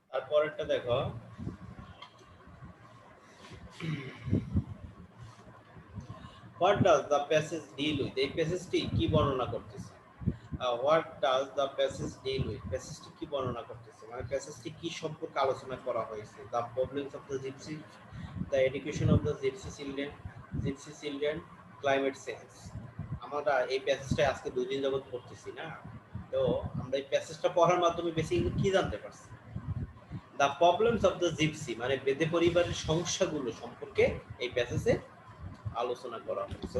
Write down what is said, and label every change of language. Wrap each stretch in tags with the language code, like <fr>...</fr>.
<bn>তারপরেরটা দেখো,</bn> <en>what does the passage deal with?</en> <bn>এই প্যাসেজটি কি বর্ণনা করতেছে?</bn> <en>what does the passage deal with?</en> <bn>প্যাসেজটি কি বর্ণনা করতেছে, মানে প্যাসেজটি কি সম্পর্কে আলোচনা করা হয়েছে?</bn> <en>the problems of the gypsy, the education of the gypsy children, climate change।</en> <bn>আমরা এই প্যাসেজটা আজকে 2 দিন যাবত পড়তেছি না, তো আমরা এই প্যাসেজটা পড়ার মাধ্যমে বেসিক্যালি কি জানতে পারছি?</bn> <en>the problems of the gypsy,</en> <bn>মানে বেদে পরিবারের সমস্যাগুলো সম্পর্কে এই প্যাসেজে আলোচনা করা হয়েছে।</bn>